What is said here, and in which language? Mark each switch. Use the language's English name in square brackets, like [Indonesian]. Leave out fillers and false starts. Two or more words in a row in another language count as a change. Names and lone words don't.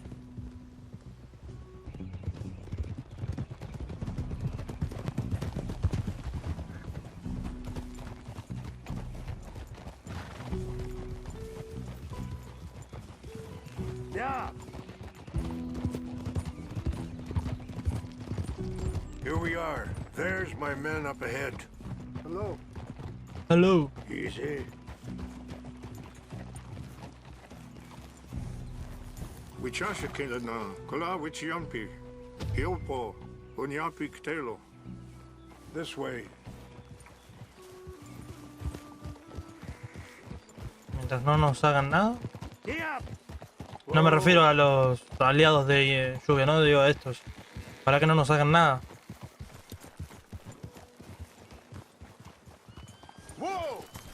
[English] Yeah. Here we are. There's my men up ahead. Hello. Hello. Easy. Wichashikila na kola wichiampi. Hiopo unyapi ktelo. This way. [Spanish] Mientras no nos hagan nada. [English] Yeah. [Spanish] No me refiero a los aliados de lluvia, no digo a estos. Para que no nos hagan nada. [English] Whoa!